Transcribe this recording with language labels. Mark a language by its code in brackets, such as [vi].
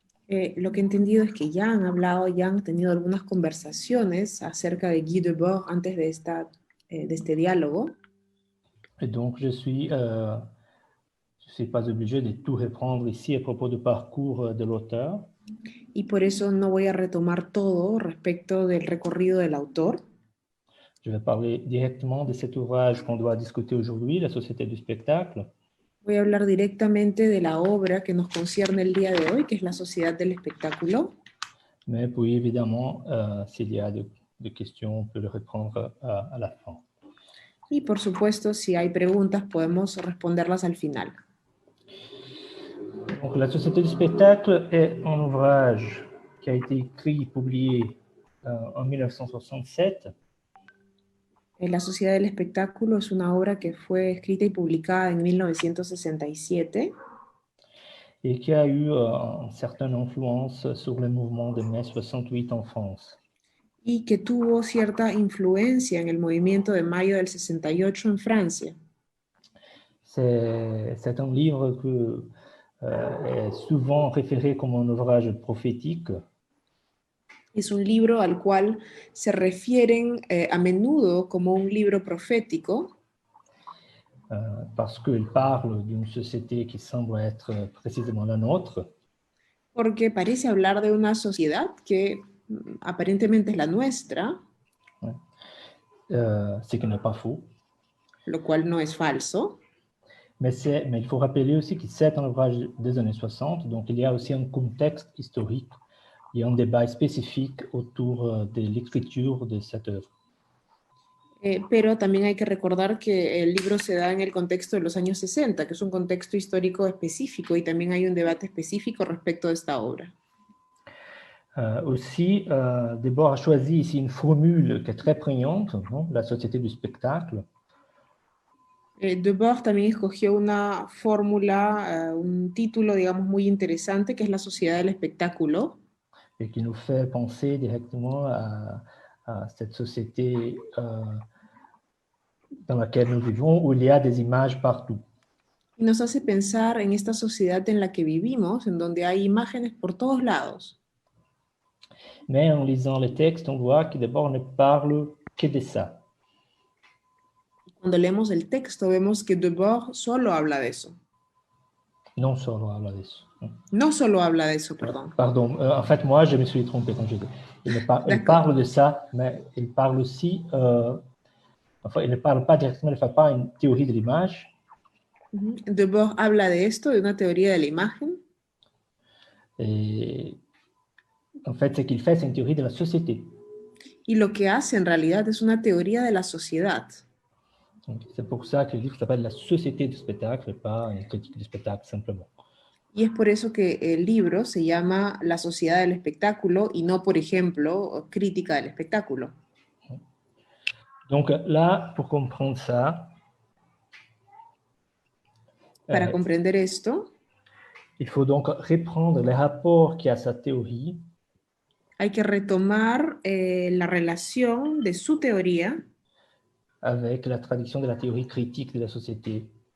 [es] Lo que he entendido es que ya han hablado, ya han tenido algunas conversaciones acerca de Guy Debord antes de este diálogo. [fr] Et donc, je ne suis pas obligé de tout reprendre ici à propos du parcours de l'auteur. [es] Y por eso no voy a retomar todo respecto del recorrido del autor. [fr] Je vais parler directement de cet ouvrage qu'on doit discuter aujourd'hui, La société du spectacle. [es] Voy a hablar directamente de la obra que nos concierne el día de hoy, que es La sociedad del espectáculo. [fr] Mais puis, évidemment, s'il y a des questions, on peut le reprendre à la fin. [es] Y por supuesto, si hay preguntas, podemos responderlas al final. [fr] Donc, La société du spectacle est un ouvrage qui a été écrit et publié en 1967. [es] La sociedad del espectáculo es una obra que fue escrita y publicada en 1967. [fr] Et qui a eu une certaine influence sur le mouvement de mai 68 en France. [es] Y que tuvo cierta influencia en el movimiento de mayo del 68 en Francia. [fr] C'est un livre que est souvent référé comme un ouvrage prophétique. [es] Es un libro al cual se refieren a menudo como un libro profético. [fr] Parce qu'il parle d'une société qui semble être précisément la nôtre. [es] Porque parece hablar de una sociedad que aparentemente es la nuestra. [fr] Ce qui n'est pas faux. [es] Lo cual no es falso. [fr] Mais il faut rappeler aussi que c'est un ouvrage des années 60, donc il y a aussi un contexte historique et un débat spécifique autour de l'écriture de cette œuvre. [es] Pero también hay que recordar que el libro se da en el contexto de los años 60, que es un contexto histórico específico, y también hay un debate específico respecto de esta obra. [fr] Aussi, Debord a choisi ici une formule qui est très prégnante, non? La société du spectacle. [es] Debord también escogió una fórmula, un título, digamos, muy interesante, que es la sociedad del espectáculo. [fr] Et qui nous fait penser directement à cette société dans laquelle nous vivons, où il y a des images partout. [es] Y nos hace pensar en esta sociedad en la que vivimos, en donde hay imágenes por todos lados. [fr] Mais en lisant les textes, on voit que Debord ne parle que de ça. [es] Cuando leemos el texto, vemos que Debord solo habla de eso. Non solo habla de eso. No solo habla de eso, perdón. [fr] Pardon, en fait, moi, je me suis trompé quand j'ai dit. Il parle de ça, mais il parle aussi, enfin, il ne parle pas directement, il ne fait pas une théorie de l'image. [es] Debord habla de esto, de una teoría de la imagen. [fr] Et en fait, ce qu'il fait, c'est une théorie de la société. [es] Y lo que hace en realidad es una teoría de la sociedad. [fr] C'est pour ça que le livre s'appelle La société du spectacle et pas une critique du spectacle simplement. [es] Y es por eso que el libro se llama La sociedad del espectáculo y no, por ejemplo, Crítica del espectáculo. [fr] Donc là, pour comprendre ça, [es] Para comprender esto, [fr] il faut donc reprendre les rapports qu'il y a à sa théorie. [es] Hay que retomar la relación de su teoría [fr] avec la tradition de la théorie critique de la société.